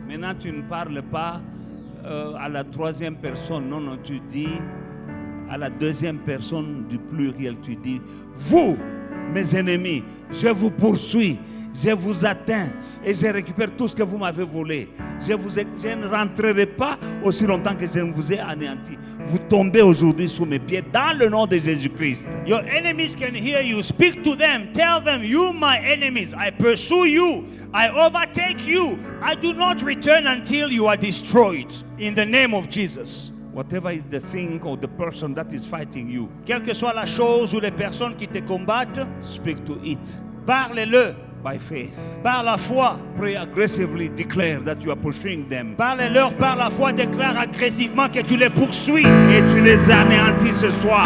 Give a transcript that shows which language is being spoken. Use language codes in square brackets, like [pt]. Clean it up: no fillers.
[fr] Maintenant, tu ne parles pas à la troisième personne. Non, non, tu dis à la deuxième personne du pluriel. Tu dis, vous, mes ennemis, je vous poursuis, je vous atteins et je récupère tout ce que vous m'avez volé. Je ne rentrerai pas aussi longtemps que je ne vous ai anéanti. Vous tombez aujourd'hui sous mes pieds dans le nom de Jésus-Christ. [en] Your enemies can hear you. Speak to them. Tell them, you my enemies, I pursue you. I overtake you. I do not return until you are destroyed. In the name of Jesus. Whatever is the thing or the person that is fighting you, [fr] Quelle que soit la chose ou les personnes qui te combattent, [en] speak to it [fr] parle-le [en] by faith. [fr] par la foi. [en] Pray aggressively, declare that you are pursuing them. [fr] Parle-leur par la foi. Déclare agressivement que tu les poursuis. Et tu les anéantis ce soir.